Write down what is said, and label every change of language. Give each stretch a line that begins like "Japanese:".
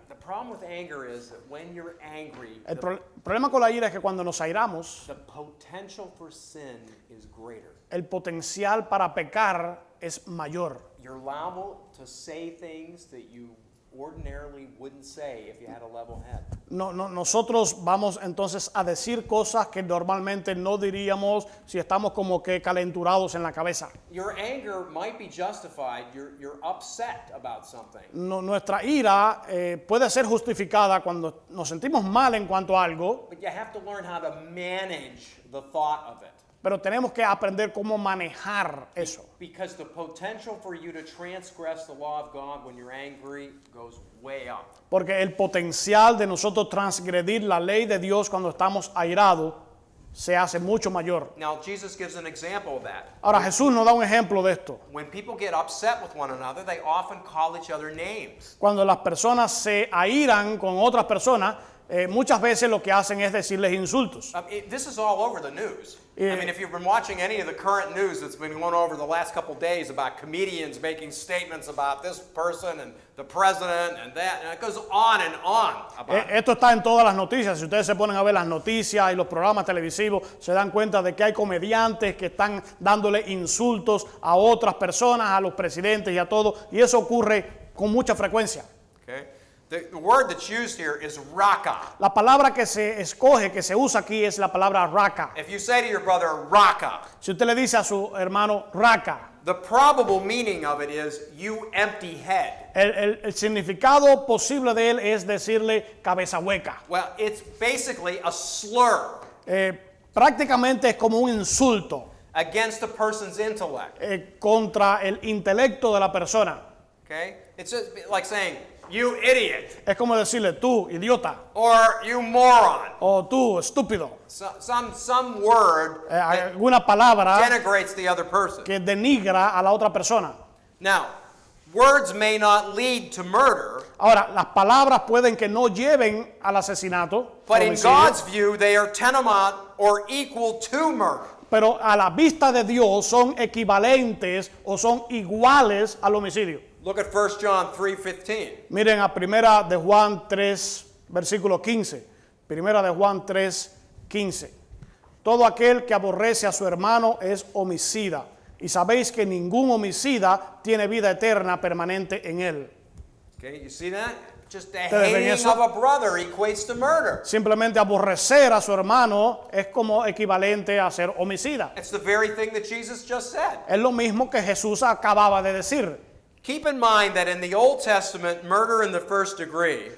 English: The problem with anger is that when you're angry,
Spanish: El problema con la ira es que cuando nos airamos,
English: the potential for sin is greater.
Spanish: el potencial para pecar es mayor.
English: You're liable to say things that you ordinarily wouldn't say if you had a level head.
Spanish: Nosotros vamos entonces a decir cosas que normalmente no diríamos si estamos como que calenturados en la cabeza.
English: Your anger might be justified. You're upset about something.
Spanish: Nuestra ira puede ser justificada cuando nos sentimos mal en cuanto a algo,
English: But you have to learn how to manage the thought of it.
Spanish: pero tenemos que aprender cómo manejar eso.
English: Because the potential for you to transgress the law of God when you're angry goes way up.
Spanish: Porque el potencial de nosotros transgredir la ley de Dios cuando estamos airados se hace mucho mayor.
English: Now, Jesus gives an example of that.
Spanish: Ahora Jesús nos da un ejemplo de esto.
English: When people get upset with one another, they often call each other names.
Spanish: Cuando las personas se airan con otras personas, muchas veces lo que hacen es decirles insultos.
English: This is all over the news. Yeah. I mean, if you've been watching any of the current news that's been going over the last couple days about comedians making statements about this person and the president and that, and it goes on about it.
Spanish: Esto está en todas las noticias. Si ustedes se ponen a ver las noticias y los programas televisivos, se dan cuenta de que hay comediantes que están dándole insultos a otras personas, a los presidentes y a todo, y eso ocurre con mucha frecuencia.
English: Okay? The word that's used here is raka.
Spanish: La palabra que se escoge, que se usa aquí, es la palabra raka.
English: If you say to your brother raka,
Spanish: Si usted le dice a su hermano raka,
English: the probable meaning of it is you empty head.
Spanish: el significado posible de él es decirle cabeza hueca.
English: Well, it's basically a slur
Spanish: Prácticamente es como un insulto
English: against a person's intellect.
Spanish: Contra el intelecto de la persona.
English: Okay? It's just like saying, you idiot,
Spanish: Es como decirle tú, idiota,
English: or you moron.
Spanish: o tú, estúpido.
English: Some word that
Spanish: Alguna palabra
English: denigrates the other person.
Spanish: que denigra a la otra persona.
English: Now, words may not lead to murder,
Spanish: Ahora, las palabras pueden que no lleven al asesinato,
English: but in
Spanish: homicidio,
English: God's view, they are tantamount or equal to murder.
Spanish: pero a la vista de Dios son equivalentes o son iguales al homicidio.
English: Look at 1 John 3:15.
Spanish: Miren a primera de Juan 3, versículo 15. Primera de Juan 3, 15. Todo aquel que aborrece a su hermano es homicida. Y sabéis que ningún homicida tiene vida eterna permanente en él.
English: Okay, you see that? Just the
Spanish: ¿Ustedes ven
English: hating
Spanish: eso?
English: of a brother equates to murder.
Spanish: Simplemente aborrecer a su hermano es como equivalente a ser homicida.
English: It's the very thing that Jesus just said.
Spanish: Es lo mismo que Jesús acababa de decir.
English: Keep in mind that in the Old Testament, murder in the first degree,